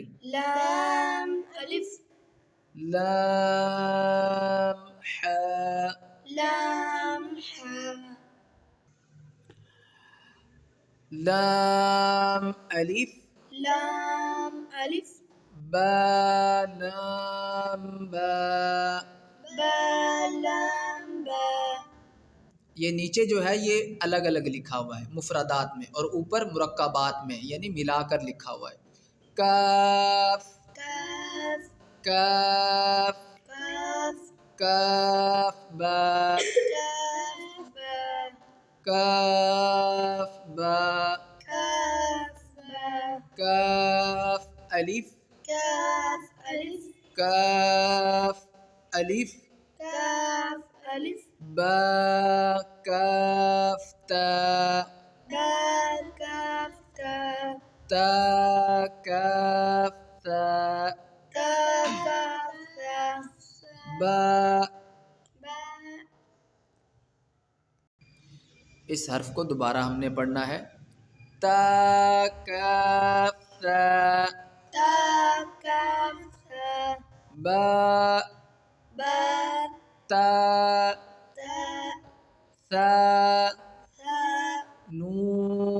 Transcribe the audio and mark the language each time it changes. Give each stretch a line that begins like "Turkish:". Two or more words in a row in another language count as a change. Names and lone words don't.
Urdu: لام الف لام حا لام حا لام الف لام الف با لام با. با لام با. یہ نیچے جو ہے یہ الگ الگ لکھا ہوا ہے مفردات میں، اور اوپر مرکبات میں یعنی ملا کر لکھا ہوا ہے. کاف کاف کاف کاف کاف با کاف با کاف با کاف با کاف الف کاف الف کاف الف کاف الف با کاف تا با کاف تا تا کاف تا تا کاف تا با. با. اس حرف کو دوبارہ ہم نے پڑھنا ہے. تا کاف تا تا کاف تا با با تا تا ثا ثا نون